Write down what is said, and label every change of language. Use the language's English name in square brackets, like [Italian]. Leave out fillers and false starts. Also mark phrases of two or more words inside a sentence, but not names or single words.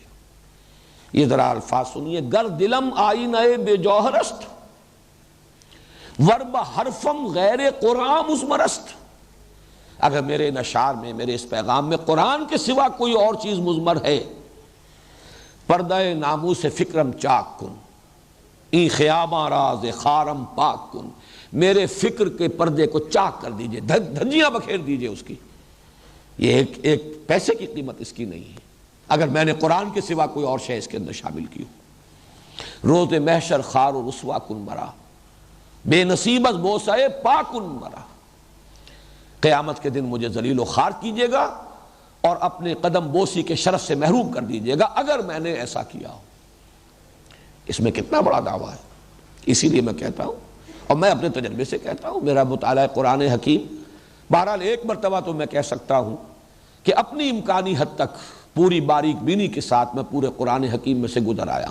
[Urdu] یہ ذرا الفاظ سنیے، [Persian] گر دلم آئینہ بے جوہرست ورب حرفم غیر قرآن مزمرست۔ [Urdu] اگر میرے نشار میں، میرے اس پیغام میں قرآن کے سوا کوئی اور چیز مضمر ہے، [Persian] پردہ ناموس فکرم چاک کن این خیاباں راز خارم پاک کن، [Urdu] میرے فکر کے پردے کو چاک کر دیجئے، دھجیاں بکھیر دیجئے اس کی۔ یہ ایک پیسے کی قیمت اس کی نہیں ہے اگر میں نے قرآن کے سوا کوئی اور شے اس کے اندر شامل کی ہو۔ [Persian] روز محشر خار و رسوا کن مرا بے نصیبت بوسائے پا کن مرا، [Urdu] قیامت کے دن مجھے ذلیل و خوار کیجیے گا اور اپنے قدم بوسی کے شرف سے محروم کر دیجیے گا اگر میں نے ایسا کیا ہو۔ اس میں کتنا بڑا دعویٰ ہے۔ اسی لیے میں کہتا ہوں اور میں اپنے تجربے سے کہتا ہوں، میرا مطالعہ قرآن حکیم، بہرحال ایک مرتبہ تو میں کہہ سکتا ہوں کہ اپنی امکانی حد تک پوری باریک بینی کے ساتھ میں پورے قرآن حکیم میں سے گزر آیا۔